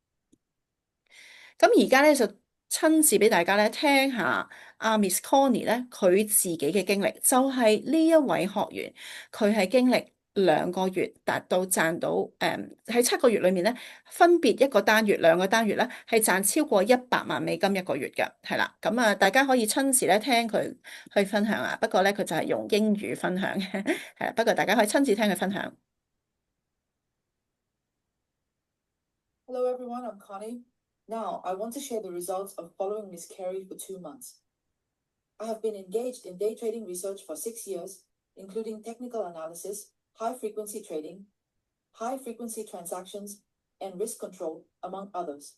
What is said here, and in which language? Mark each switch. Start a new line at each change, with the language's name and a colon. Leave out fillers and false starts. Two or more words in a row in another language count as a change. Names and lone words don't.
Cantonese: 咁而家咧就親自俾大家咧聽下阿 Miss Connie 咧佢自己嘅經歷，就係呢一位學員，佢係經歷2個月達到賺到喺7個月裏面咧，分別一個單月兩個單月咧係賺超過100萬美金一個月嘅，係啦。咁啊，大家可以親自咧聽佢去分享啊。不過咧佢就係用英語分享嘅，係啦。不過大家可以親自聽佢分享。
English: Hello everyone, I'm Connie. Now, I want to share the results of following Miss Carey for 2 months. I have been engaged in day trading research for 6 years, including technical analysis, high frequency trading, high frequency transactions, and risk control, among others.